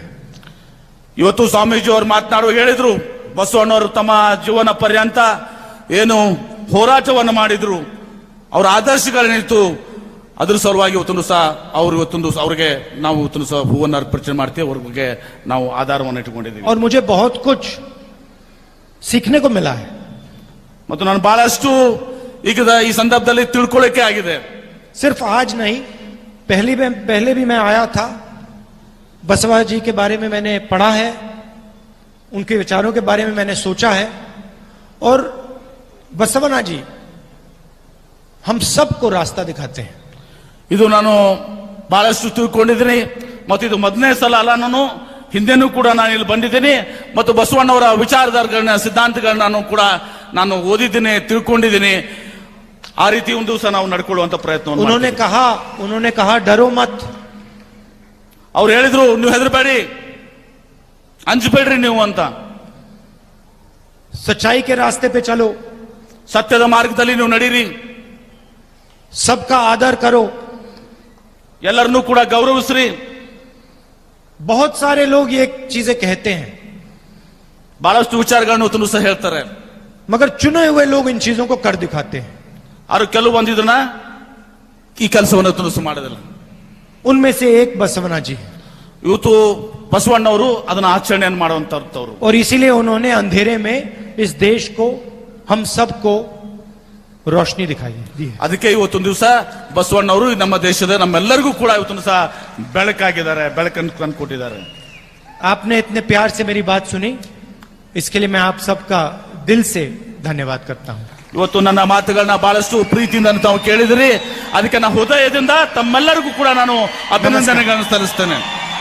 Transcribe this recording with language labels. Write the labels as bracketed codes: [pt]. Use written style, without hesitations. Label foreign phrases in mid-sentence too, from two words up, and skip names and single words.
[kn] ಇವತ್ತು ಸ್ವಾಮೀಜಿಯವರು ಮಾತನಾಡುವ ಹೇಳಿದ್ರು, ಬಸವಣ್ಣವರು ತಮ್ಮ ಜೀವನ ಪರ್ಯಂತ ಏನು ಹೋರಾಟವನ್ನು ಮಾಡಿದ್ರು, ಅವರ ಆದರ್ಶಗಳೇನಿತ್ತು, ಅದ್ರ ಸಲುವಾಗಿ ಇವತ್ತು ಸಹ ಅವರು ಇವತ್ತೊಂದು ಅವ್ರಿಗೆ ನಾವು ಇವತ್ತು ಸಹ ಹೂವನ್ನು ಅರ್ಪಣೆ ಮಾಡ್ತೀವಿ, ಅವ್ರಿಗೆ ನಾವು ಆಧಾರವನ್ನು ಇಟ್ಟುಕೊಂಡಿದ್ದೀವಿ. [hi] और मुझे बहुत कुछ सीखने को मिला है। [kn] ಮತ್ತು ನಾನು ಬಹಳಷ್ಟು ಈಗ ಈ ಸಂದರ್ಭದಲ್ಲಿ ತಿಳ್ಕೊಳ್ಳಿಕ್ಕೆ ಆಗಿದೆ. [hi] सिर्फ आज नहीं, पहले भी मैं आया था, बसवा जी के बारे में मैंने पढ़ा है, उनके विचारों के बारे में मैंने सोचा है, और बसवना जी हम सबको रास्ता दिखाते हैं। [kn] ಇದು ನಾನು ಬಹಳಷ್ಟು ತಿಳ್ಕೊಂಡಿದ್ದೀನಿ, ಮತ್ತು ಇದು ಮೊದಲನೇ ಸಲ ಅಲ್ಲ, ನಾನು ಹಿಂದೆನೂ ಕೂಡ ನಾನು ಇಲ್ಲಿ ಬಂದಿದ್ದೀನಿ, ಮತ್ತು ಬಸವಣ್ಣವರ ವಿಚಾರಧಾರೆಗಳನ್ನ ಸಿದ್ಧಾಂತಗಳನ್ನ ನಾನು ಓದಿದ್ದೀನಿ, ತಿಳ್ಕೊಂಡಿದ್ದೀನಿ. ಆ ರೀತಿ ಒಂದು ದಿವಸ ನಾವು ನಡ್ಕೊಳ್ಳುವಂತ ಪ್ರಯತ್ನ. [hi] उन्होंने कहा डरो मत, [kn] ಅವ್ರು ಹೇಳಿದ್ರು ನೀವು ಹೆದರಬೇಡಿ, ಅಂಜಬೇಡ್ರಿ ನೀವು ಅಂತ. [hi] सच्चाई के रास्ते पे चलो, [kn] ಸತ್ಯದ ಮಾರ್ಗದಲ್ಲಿ ನೀವು ನಡೀರಿ, [hi] सबका आदर करो, [kn] ಎಲ್ಲರನ್ನೂ ಕೂಡ ಗೌರವಿಸ್ರಿ. [hi] बहुत सारे लोग ये चीजें कहते हैं, [kn] ಬಹಳಷ್ಟು ವಿಚಾರಗಳನ್ನು ಇವತ್ತು ಸಹ ಹೇಳ್ತಾರೆ, [hi] मगर चुने हुए लोग इन चीजों को कर दिखाते हैं। [kn] ಅವರು ಕೆಲವು ಬಂದಿದ್ದನ್ನ ಈ ಕೆಲಸವನ್ನು ಇವತ್ತು ಸಹ ಮಾಡೋದಿಲ್ಲ. [hi] उनमें से एक बसवना जी, [kn] ಇವತ್ತು ಬಸವಣ್ಣವರು ಅದನ್ನ ಆಚರಣೆಯನ್ನು ಮಾಡುವಂತವ್ರು, [hi] और इसीलिए उन्होंने अंधेरे में इस देश को, हम सबको रोशनी दिखाई दी है। [kn] ಅದಕ್ಕೆ ಇವತ್ತೊಂದು ದಿವಸ ಬಸವಣ್ಣವರು ನಮ್ಮ ದೇಶದ ನಮ್ಮೆಲ್ಲರಿಗೂ ಕೂಡ ಇವತ್ತೊಂದು ಸಹ ಬೆಳಕಾಗಿದ್ದಾರೆ, ಬೆಳಕನ್ನು ತಂದುಕೊಟ್ಟಿದ್ದಾರೆ. [hi] आपने इतने प्यार से मेरी बात सुनी, इसके लिए मैं आप सबका दिल से धन्यवाद करता हूं। [kn] ಇವತ್ತು ನನ್ನ ಮಾತುಗಳನ್ನ ಬಹಳಷ್ಟು ಪ್ರೀತಿಯಿಂದ ತಾವು ಕೇಳಿದಿರಿ, ಅದಕ್ಕೆ ನಾನು ಹೃದಯದಿಂದ ತಮ್ಮೆಲ್ಲರಿಗೂ ಕೂಡ ನಾನು ಅಭಿನಂದನೆಗಳನ್ನು ಸಲ್ಲಿಸ್ತೇನೆ.